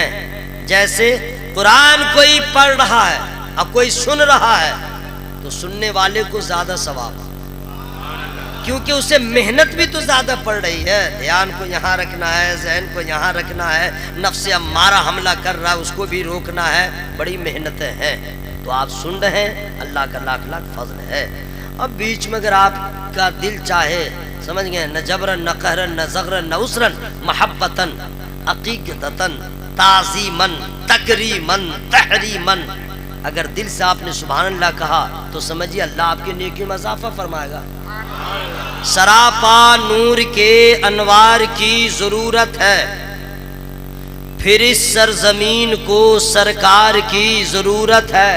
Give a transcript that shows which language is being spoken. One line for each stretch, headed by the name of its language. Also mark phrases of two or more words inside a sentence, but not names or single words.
Urdu: جیسے قرآن کوئی پڑھ رہا ہے اور کوئی سن رہا ہے تو سننے والے کو زیادہ ثواب، کیونکہ اسے محنت بھی تو زیادہ پڑ رہی ہے، دھیان کو یہاں رکھنا ہے، ذہن کو یہاں رکھنا ہے، نفس امارہ حملہ کر رہا ہے اس کو بھی روکنا ہے، بڑی محنتیں ہیں۔ تو آپ سن رہے ہیں، اللہ کا لاکھ لاکھ فضل ہے۔ اب بیچ میں اگر آپ کا دل چاہے، سمجھ گئے، نہ جبرن نہ قہرن نہ زغرن نہ عسرن،
Arabic: محبتن عقیقتن تعظیمن تکریمن تحریمن،
Urdu: اگر دل سے آپ نے سبحان اللہ کہا تو سمجھیے اللہ آپ کی نیکی میں اضافہ فرمائے گا۔ سراپا نور کے انوار کی ضرورت ہے، پھر اس سرزمین کو سرکار کی ضرورت ہے۔